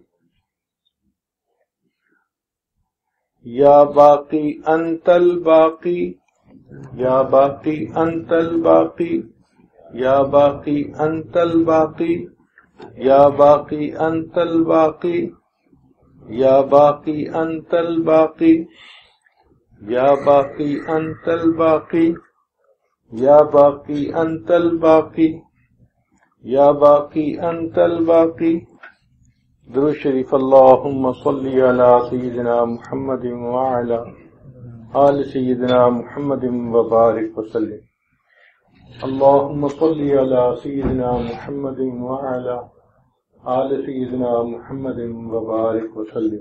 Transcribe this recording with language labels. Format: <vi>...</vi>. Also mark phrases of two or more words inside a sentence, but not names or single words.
<ar>یا باقی انت الباقی یا باقی انت الباقی یا باقی انت الباقی یا باقی انت الباقی یا باقی انت الباقی یا باقی انت الباقی یا باقی انت الباقی یا باقی انت الباقی.</ar> <ur>درود شریف.</ur> <ar>اللہم صلی علی سیدنا محمد وعلی آل سیدنا محمد وبارک وسلم. اللہم صلی علی سیدنا محمد وعلی آل سیدنا محمد وبارک وسلم.</ar>